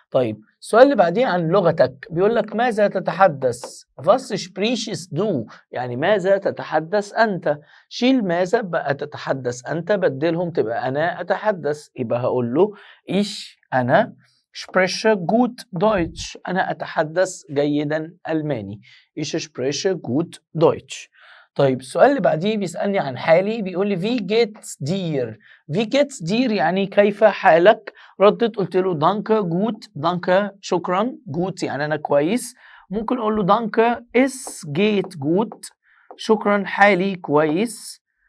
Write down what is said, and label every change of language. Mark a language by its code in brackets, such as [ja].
[ar] طيب السؤال اللي بعديه عن لغتك، بيقول لك ماذا تتحدث؟ [de] Was sprichst du؟ [ar] يعني ماذا تتحدث أنت؟ شيل ماذا بقى تتحدث أنت، بدلهم تبقى أنا أتحدث. يبقى هقول له ich أنا [de] spreche gut Deutsch، [ar] أنا أتحدث جيدا ألماني. [de] Ich spreche gut Deutsch. [ar] طيب السؤال اللي بعديه بيسألني عن حالي، بيقول لي [de] wie geht's dir؟ [ar] wie geht's dir يعني كيف حالك؟ ردت قلت له [de] danke gut، [ar] danke شكرا، gut يعني أنا كويس. ممكن أقول له [de] danke es geht gut، [ar] شكرا حالي كويس.